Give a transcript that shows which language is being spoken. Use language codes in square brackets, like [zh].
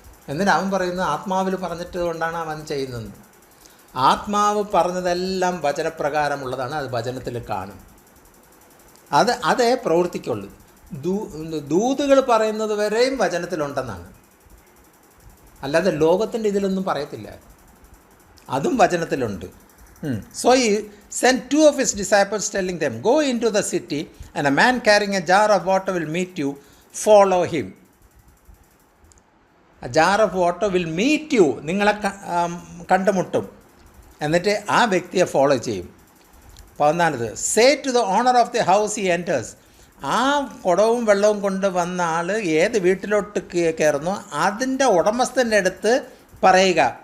[ml] എന്നിട്ട് അവൻ പറയുന്നത് ആത്മാവിൽ പറഞ്ഞിട്ട് കൊണ്ടാണ് അവൻ ചെയ്യുന്നത്. ആത്മാവ് പറഞ്ഞതെല്ലാം വചനപ്രകാരമുള്ളതാണ്, അത് വചനത്തിൽ കാണും, അതേ പ്രവർത്തിക്കുള്ളൂ. ദൂതുകൾ പറയുന്നത് വരെയും വചനത്തിലുണ്ടെന്നാണ്, അല്ലാതെ ലോകത്തിൻ്റെ ഇതിലൊന്നും പറയത്തില്ല, അതും വചനത്തിലുണ്ട്. [en] So he sent 2 of his disciples telling them, go into the city and a man carrying a jar of water will meet you, follow him. A jar of water will meet you, [ml] നിങ്ങളെ കണ്ടുമുട്ടും, എന്നിട്ട് ആ വ്യക്തിയെ follow ചെയ്യും. 14, [en] say to the owner of the house he enters, [ml] ആ കുടവും വെള്ളവും കൊണ്ട് വന്ന ആൾ ഏത് വീട്ടിലോട്ട് കയറുന്നു അതിൻ്റെ ഉടമസ്ഥൻ്റെ അടുത്ത് പറയുക.